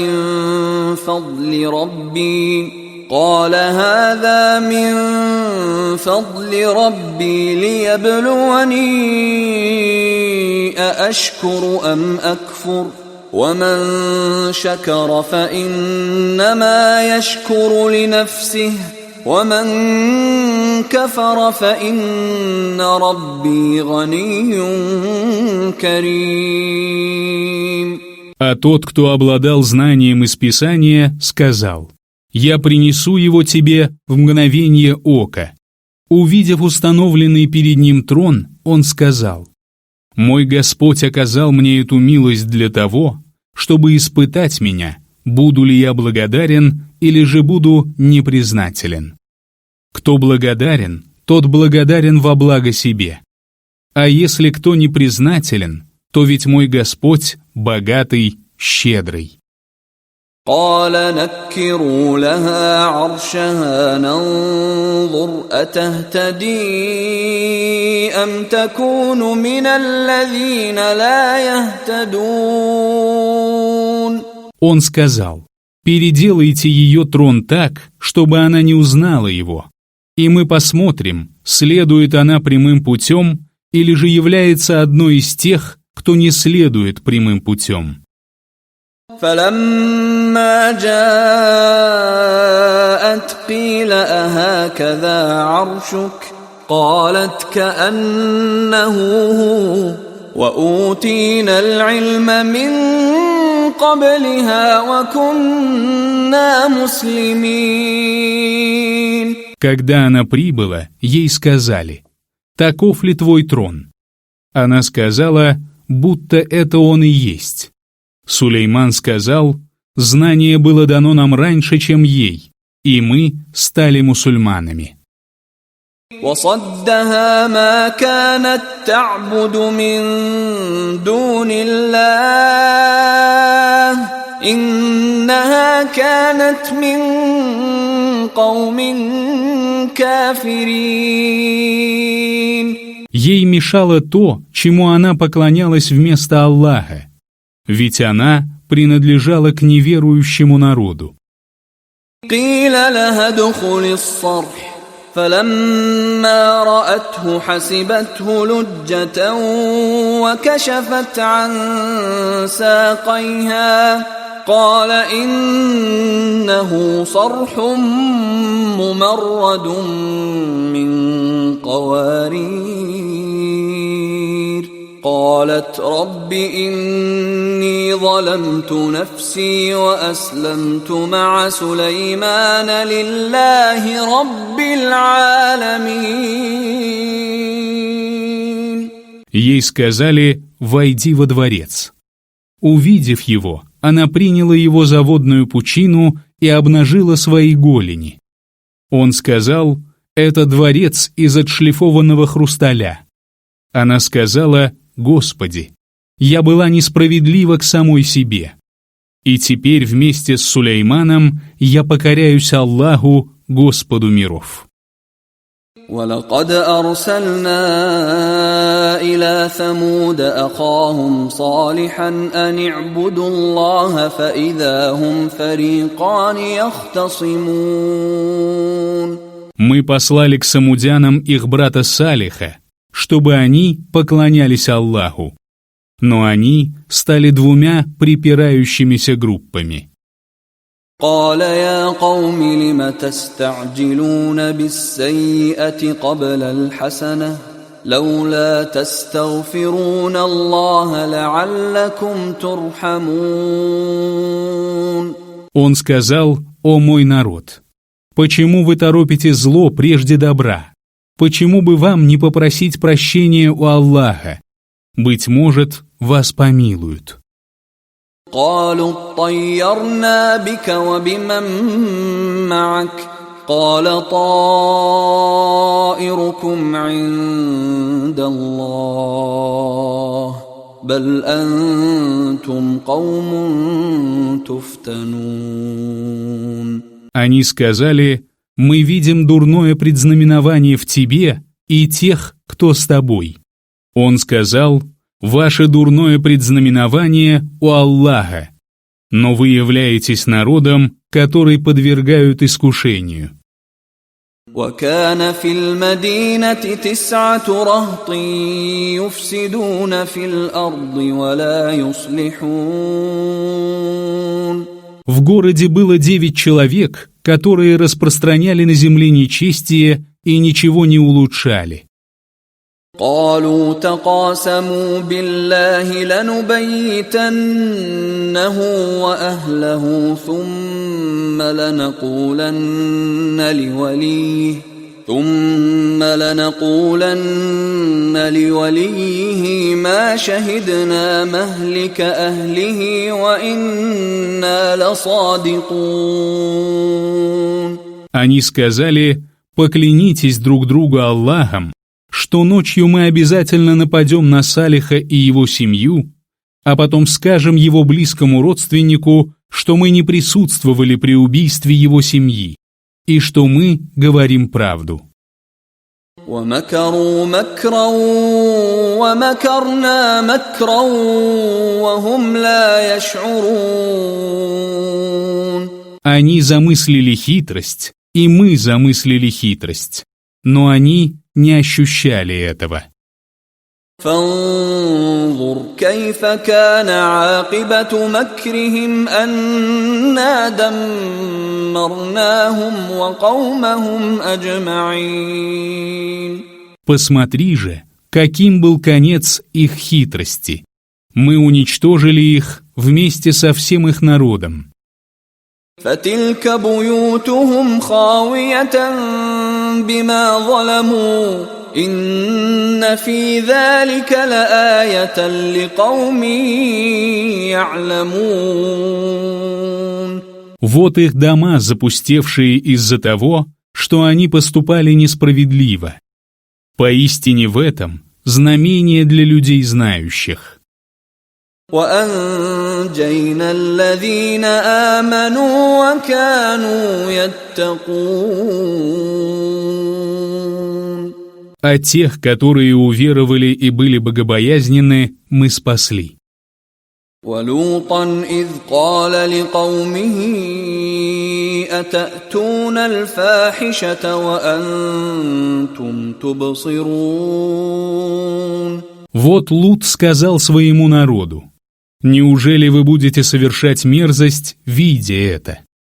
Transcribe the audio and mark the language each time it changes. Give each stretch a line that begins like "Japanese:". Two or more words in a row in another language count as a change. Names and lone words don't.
Arabic: من فضل ربي ليبلوني أأشكر أم أكفر ومن شكر فإنما يشكر لنفسه ومن كفر فإن ربي غني كريم.
Russian: А тот, кто обладал знанием из Писания, сказал: «Я принесу его тебе в мгновение ока». Увидев установленный перед ним трон, он сказал: «Мой Господь оказал мне эту милость для того, чтобы испытать меня, буду ли я благодарен или же буду непризнателен? Кто благодарен, тот благодарен во благо себе. А если кто непризнателен, то ведь мой Господь богатый, щедрый».
Arabic: قال نكروا لها عرشها ننظر أتهتدي أم تكون من الذين لا يهتدون.
Russian: Он сказал: «Переделайте ее трон так, чтобы она не узнала его, и мы посмотрим, следует она прямым путем или же является одной из тех, кто не следует прямым путем».
Arabic: فلما جاءت قيل أهكذا عرشك قالت كأنه هو وأوتينا العلم من قبلها وكنا مسلمين.
Russian: Когда она прибыла, ей сказали: «Таков ли твой трон?» Она сказала, будто это он и есть. Сулейман сказал: «Знание было дано нам раньше, чем ей, и мы стали мусульманами».
Arabic: وصدها ما كانت تعبد من دون الله إنها كانت من قوم كافرين.
Russian: Ей мешало то, чему она поклонялась вместо Аллаха, ведь она принадлежала к неверующему народу.
Arabic: قيل لها ادخل الصرح فلما رأته حسبته لجة وكشفت عن ساقيها قال إنه صرح ممرد من قوارير قالت رب إني ظلمت نفسي وأسلمت مع سليمان لله رب العالمين.
Russian: Ей сказали: «Войди во дворец». Увидев его, она приняла его за водную пучину и обнажила свои голени. Он сказал: «Это дворец из отшлифованного хрусталя». Она сказала: «Господи, я была несправедлива к самой себе. И теперь вместе с Сулейманом я покоряюсь Аллаху, Господу миров».
Arabic: ولقد أرسلنا إلى ثمود أخاهم صالحا أن اعبدوا الله فإذا هم فريقان يختصمون.
Russian: Мы послали к самудянам их брата Салиха, чтобы они поклонялись Аллаху. Но они стали двумя припирающимися группами.
Arabic: قال يا قوم لم تستعجلون بالسيئة قبل الحسنة لولا تستغفرون الله لعلكم ترحمون.
Russian: Он сказал: «О мой народ, почему вы торопите зло прежде добра? Почему бы вам не попросить прощения у Аллаха? Быть может, вас помилуют».
Arabic: قالوا اطيرنا بك وبمن معك قال طائركم عند الله بل أنتم قوم تفتنون.
Russian: Они сказали: «Мы видим дурное предзнаменование в тебе и тех, кто с тобой». Он сказал: «Ваше дурное предзнаменование у Аллаха, но вы являетесь народом, который подвергают искушению».
Arabic: وكان في المدينة 9 رهط يفسدون في الأرض ولا يصلحون.
Russian: В городе было 9 человек, которые распространяли на земле нечестие и ничего не улучшали.
Arabic: قالوا تقاسموا بالله لنبيتنه وأهله ثم لنقولن لوليه ثم لنقولن لوليه ما شهدنا مهلك أهله وإنا لصادقون.
Russian: Они сказали: «Поклянитесь друг другу Аллахом, что ночью мы обязательно нападем на Салиха и его семью, а потом скажем его близкому родственнику, что мы не присутствовали при убийстве его семьи, и что мы говорим правду».
Arabic: وَمَكَرُوا مَكْرًا وَمَكَرْنَا مَكْرًا وَهُمْ لَا يَشْعُرُونَ.
Russian: Они замыслили хитрость, и мы замыслили хитрость, но они не ощущали этого.
Arabic: فانظر كيف كان عاقبة مكرهم أنا دمرناهم وقومهم أجمعين.
Russian: Посмотри же, каким был конец их хитрости. Мы уничтожили их вместе со всем их народом.
Arabic: فتلك بيوتهم خاوية بما ظلموا إن في ذلك لآية لقوم يعلمون.
Russian: Вот их дома, запустевшие из-за того, что они поступали несправедливо. Поистине в этом знамение для людей знающих.
Arabic: وأنجينا الذين آمنوا وكانوا يتقون.
Russian: А тех, которые уверовали и были богобоязненны, мы спасли.
Arabic: ولوطا إذ قال لقومه أتأتون الفاحشة وأنتم تبصرون.
Russian: Вот Лут сказал своему народу: «Неужели вы будете совершать мерзость, видя это?»